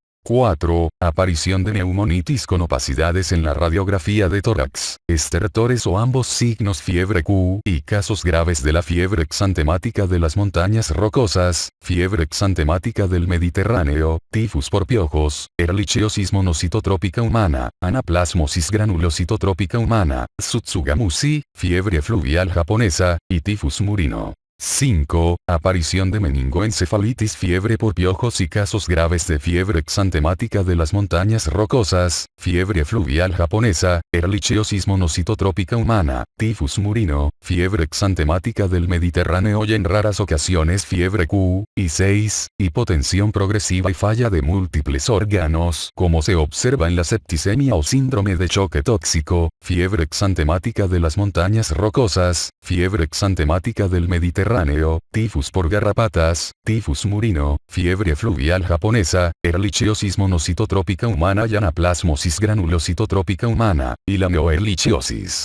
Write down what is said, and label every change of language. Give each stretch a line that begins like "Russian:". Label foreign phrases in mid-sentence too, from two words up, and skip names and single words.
Spanish: 4. Aparición de neumonitis con opacidades en la radiografía de tórax, estertores o ambos signos fiebre Q y casos graves de la fiebre exantemática de las montañas rocosas, fiebre exantemática del Mediterráneo, tifus por piojos, ehrlichiosis monocitotrópica humana, anaplasmosis granulocitotrópica humana, tsutsugamushi, fiebre fluvial japonesa, y tifus murino. 5. Aparición de meningoencefalitis, fiebre por piojos y casos graves de fiebre exantemática de las montañas rocosas, fiebre fluvial japonesa, ehrlichiosis monocitotrópica humana, tifus murino, fiebre exantemática del Mediterráneo y en raras ocasiones fiebre Q. Y 6. Hipotensión progresiva y falla de múltiples órganos, como se observa en la septicemia o síndrome de choque tóxico, fiebre exantemática de las montañas rocosas, fiebre exantemática del Mediterráneo, tifus por garrapatas, tifus murino, fiebre fluvial japonesa, ehrlichiosis monocitotrópica humana y anaplasmosis granulocitotrópica humana, y la neoehrlichiosis.